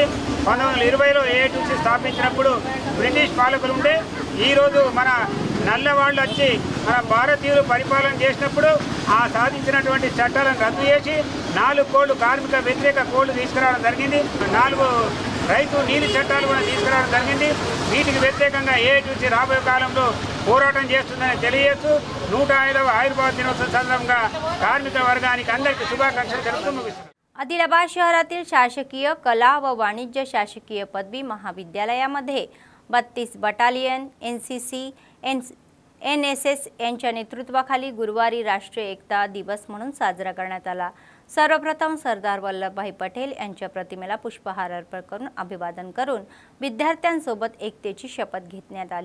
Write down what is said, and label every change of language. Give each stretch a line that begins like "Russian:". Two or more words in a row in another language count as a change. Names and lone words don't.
Telugu: 1920లో AITUC స్థాపించినప్పుడు బ్రిటిష్ పాలకులు ఉండే ఈరోజు మన నల్లవాళ్ళు వచ్చి మన భారతీయులు పరిపాలన చేసినప్పుడు ఆ సాధించినటువంటి చట్టాలను రద్దు చేసి 4 కోడ్లు కార్మిక వ్యతిరేక కోడ్లు తీసుకురావడం జరిగింది। 4 రైతు నీతి చట్టాలు కూడా తీసుకురావడం జరిగింది। వీటికి వ్యతిరేకంగా AITUC రాబోయే కాలంలో పోరాటం చేస్తుందని తెలియజేస్తూ 105వ ఆవిర్భావ దినోత్సవం సందర్భంగా కార్మిక వర్గానికి అందరికీ శుభాకాంక్షలు తెలుపుతూ ముగిస్తున్నాను।
Marathi: आदिलाबाद शहरातील शासकीय कला व वाणिज्य शासकीय पदवी महाविद्यालयामध्ये 32 बटालियन, NCC, NSS यांच्या नेतृत्वाखाली गुरुवारी राष्ट्रीय एकता दिवस म्हणून साजरा करण्यात आला। सर्वप्रथम सरदार वल्लभभाई पटेल यांच्या प्रतिमेला पुष्पहार अर्पण करून अभिवादन करून विद्यार्थ्यांसोबत एकतेची शपथ घेण्यात आली।